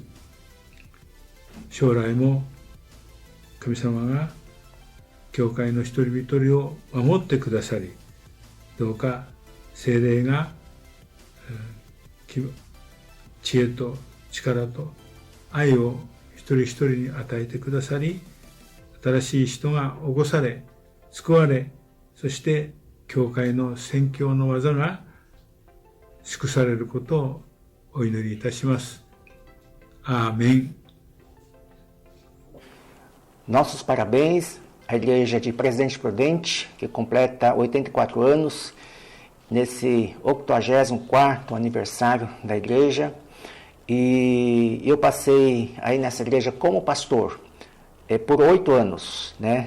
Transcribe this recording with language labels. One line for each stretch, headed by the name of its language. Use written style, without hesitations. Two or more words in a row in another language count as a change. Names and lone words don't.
Japanese: 将来も神様が教会の一人一人を守ってくださり、どうか聖霊が知恵と力と愛を一人一人に与えてくださり、 新しい人が起こされ、救われ、そして教会の宣教の技が祝されることをお祈りいたします。アーメン。
Portuguese: Nossos parabéns à Igreja de Presidente Prudente, que completa 84 anos, nesse 84º aniversário da igreja. E eu passei aí nessa igreja como pastor por 8 anos, né?